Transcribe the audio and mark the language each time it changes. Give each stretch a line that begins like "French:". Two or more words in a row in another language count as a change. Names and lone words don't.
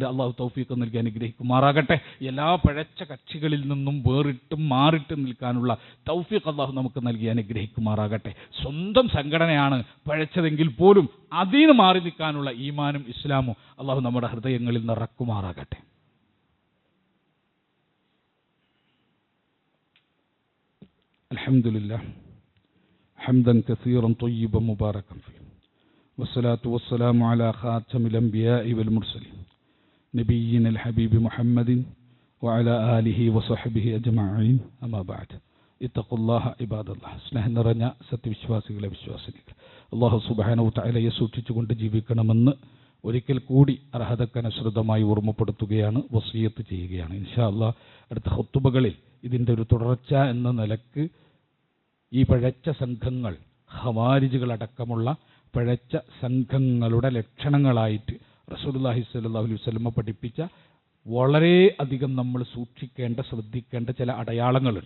Malayalam: അള്ളാഹു തൗഫീഖ് നൽകി അനുഗ്രഹിക്കുമാറാകട്ടെ. എല്ലാ പഴച്ച കക്ഷികളിൽ നിന്നും വേറിട്ടും മാറിട്ടും നിൽക്കാനുള്ള തൗഫീഖ് അള്ളാഹു നമുക്ക് നൽകി അനുഗ്രഹിക്കുമാറാകട്ടെ. സ്വന്തം സംഘടനയാണ് പഴച്ചതെങ്കിൽ പോലും അതിൽ നിന്ന് മാറി നിൽക്കാനുള്ള ഈമാനും ഇസ്ലാമും അള്ളാഹു നമ്മുടെ ഹൃദയങ്ങളിൽ നിറക്കുമാറാകട്ടെ.
Arabic: അൽഹംദുലില്ലാഹ് حمدا كثيرا طيبا مباركا فيه والصلاة والسلام على خاتم الأنبياء والمرسلين نبينا الحبيب محمد وعلى آله وصحبه أجمعين أما بعد اتقوا الله عباد الله.
Malayalam: സ്നേഹം നിറഞ്ഞ സത്യവിശ്വാസികളെ വിശ്വാസിനികൾ,
Arabic: الله سبحانه وتعالى
Malayalam: സൂക്ഷിച്ചുകൊണ്ട് ജീവിക്കണമെന്ന് ഒരിക്കൽ കൂടി അർഹതക്കനുസൃതമായി ഓർമ്മപ്പെടുത്തുകയാണ്, വസിയത്ത് ചെയ്യുകയാണ്.
Arabic: إن شاء الله
Malayalam: അടുത്ത ഖുതുബകളിൽ ഇതിൻ്റെ ഒരു തുടർച്ച എന്ന നിലക്ക് ഈ പഴച്ച സംഘങ്ങൾ, ഖവാരിജുകളടക്കമുള്ള പഴച്ച സംഘങ്ങളുടെ ലക്ഷണങ്ങളായിട്ട്
Arabic: رسول الله صلى الله عليه وسلم
Malayalam: പഠിപ്പിച്ച വളരെ അധികം നമ്മൾ സൂക്ഷിക്കേണ്ട, ശ്രദ്ധിക്കേണ്ട ചില അടയാളങ്ങളുണ്ട്.